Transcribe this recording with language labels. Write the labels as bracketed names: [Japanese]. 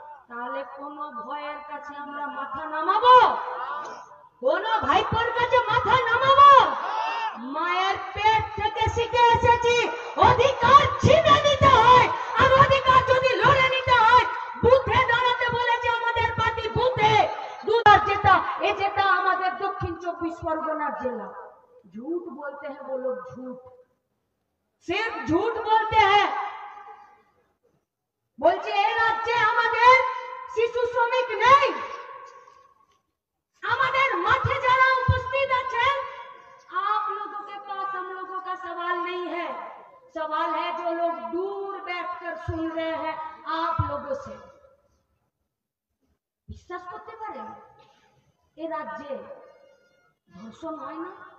[Bangla] তাহলে কোন ভয়ের কাছে আমরা মাথা নামাবো? কোন ভাইপোর কাছে মাথা নামাবো? মায়ের পেট থেকে শিখে এসেছি অধিকার ছিনে নিতে হয়, আর অধিকার যদি লড়ে নিতে হয় বুথে দাঁড়াতে বলেছে আমাদের পার্টি। বুথে দুবার যেটা, এ যেটা আমাদের দক্ষিণ 24 পরগনার জেলা। [Hindi] झूठ बोलते हैं वो लोग, झूठ, सिर्फ झूठ बोलते हैं। [Bangla] বলছে এই রাজ্যে আমাদের শিশু শ্রমিক নেই। আমাদের মাঠে যারা উপস্থিত আছেন, [Hindi] आप लोगों के पास हम लोगों का सवाल नहीं है। सवाल है जो लोग दूर बैठकर सुन रहे हैं आप लोगों से। [Bangla] বিশ্বাস করতে পারেন এ রাজ্যে ধর্ষণ হয় না?